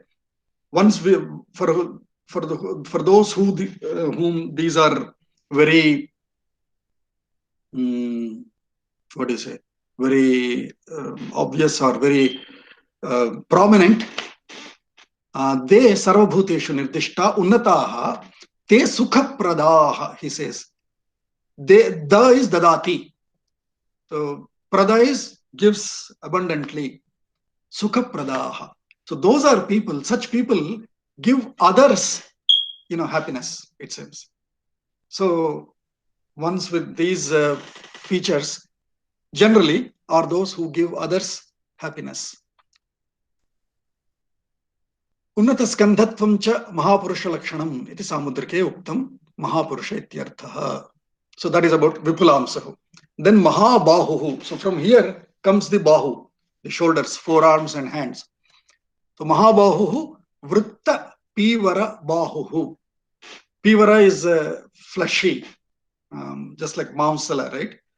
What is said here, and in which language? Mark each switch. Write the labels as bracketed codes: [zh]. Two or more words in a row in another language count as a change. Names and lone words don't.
[en] Once for those whom these are very what do you say, very obvious or very prominent, they [sa] sarvabhuteshu nirdishta unnataha te sukha pradaha, [en] he says. Da is dadati. So prada is gives abundantly. [sa] Sukha pradaha. [en] So those are people, such people give others, happiness, it seems. So ones with these features generally are those who give others happiness. [sa] Unnata Skandhatvam cha Mahapurusha Lakshanam iti Samudrike Uktam Mahapurusha ityarthaha. [en] So that is about Vipulamsahu. Then Mahabahuhu. So from here comes the Bahu, the shoulders, forearms and hands. [sa] So Mahabahuhu Vritta Pivara Bahuhu. [en] Pivara is fleshy, just like Mamsala, right?